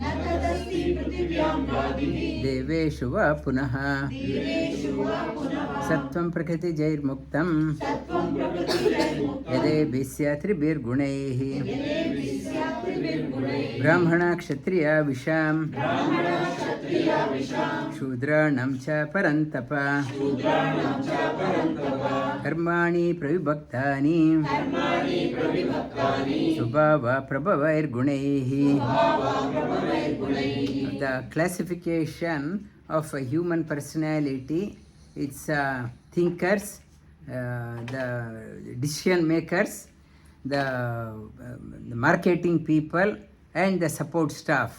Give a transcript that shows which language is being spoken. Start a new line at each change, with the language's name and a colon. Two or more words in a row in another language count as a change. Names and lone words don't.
Sanskrit: ದೇವೇಶು ವಾ ಪುನಃ ಸತ್ವಂ ಪ್ರಕೃತಿಜೈರ್ಮುಕ್ತಂ ಯದೇಭಿಸ್ಯ ತ್ರಿಭಿರ್ಗುಣೈಃ ಬ್ರಾಹ್ಮಣ ಕ್ಷತ್ರಿಯ ವಿಷಾಂ ಶೂದ್ರಾಣಂ ಚ ಪರಂತಪ ಕರ್ಮಾಣಿ ಪ್ರವಿಭಕ್ತಾನಿ ಸ್ವಭಾವ ಪ್ರಭವೈರ್ಗುಣೈಃ.
English: The classification of a human personality, it's thinkers, the decision makers, the marketing people and the support staff.